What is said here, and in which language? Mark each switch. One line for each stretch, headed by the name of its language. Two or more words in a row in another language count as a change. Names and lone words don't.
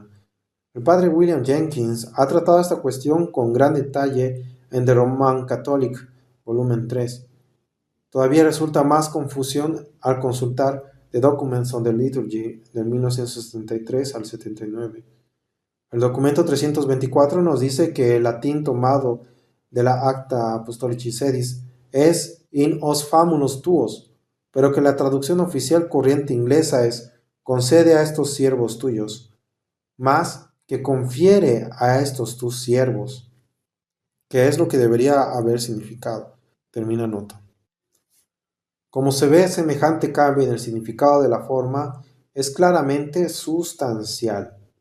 Spanish: El padre William Jenkins ha tratado esta cuestión con gran detalle en The Roman Catholic, volumen 3. Todavía resulta más confusión al consultar The Documents on the Liturgy de 1973 al 79. El documento 324 nos dice que el latín tomado de la Acta Apostolici Sedis es
Latin: in os famulos tuos,
Spanish: pero que la traducción oficial corriente inglesa es concede a estos siervos tuyos, más que confiere a estos tus siervos, que es lo que debería haber significado. Termina nota. Como se ve, semejante cambio en el significado de la forma es claramente sustancial.